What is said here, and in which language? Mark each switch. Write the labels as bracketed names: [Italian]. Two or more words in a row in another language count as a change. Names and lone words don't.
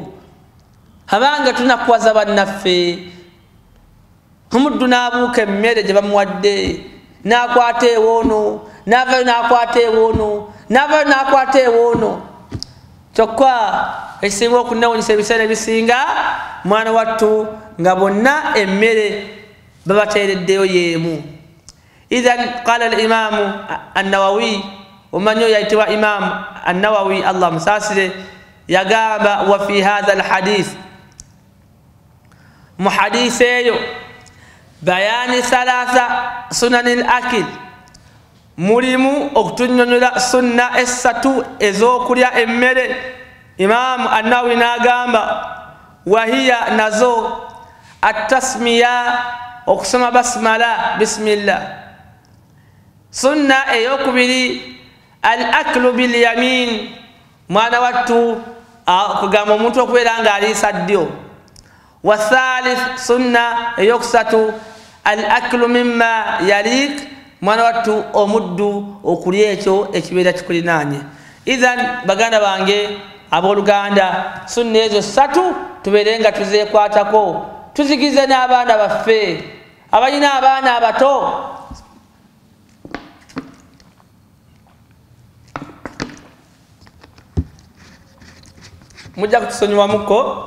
[Ganda] abange tunakuwaza bannaffe omuddu n'abuuka emmere gye bamuwadde n'akwata ewoono n'avayo n'akwata ewoono n'avayo n'akwata ewoono kyokka ekisinga okunnewunyisa ebiseera ebisinga mwana wattu nga bonna emmere babateereddeyo yeemu [Arabic] إذن قال الإمام النووي [Ganda] omanyi oyo yayitibwa imamu an-Nawawi Allah musaasire yagamba [Arabic] وفي هذا الحديث [Ganda] mu hadisi eyo [Arabic] بيان ثلاث سنن الأكل [Ganda] mulimu okutunnyonnyola sunna essatu ez'okulya emmere imamu an-Nawawi n'agamba wahiya nazo at-tasmiya okusoma basmala bisimillah sunna eyokubiri [Arabic] الأكل باليمين [Ganda] mwana wattu okugamba omuntu okubeera nga aliisa ddyo wathalith sunna eyokusatu [Arabic] الأكل مما يليك [Ganda] mwana wattu omuddu okulya ekyo ekibeera kikulinaanye idhan baganda bange abooluganda sunna ezo ssatu tubeere nga tuzeekwatako tuzigize n'abaana baffe abalina abaana abato mujja kutusonyiwamuko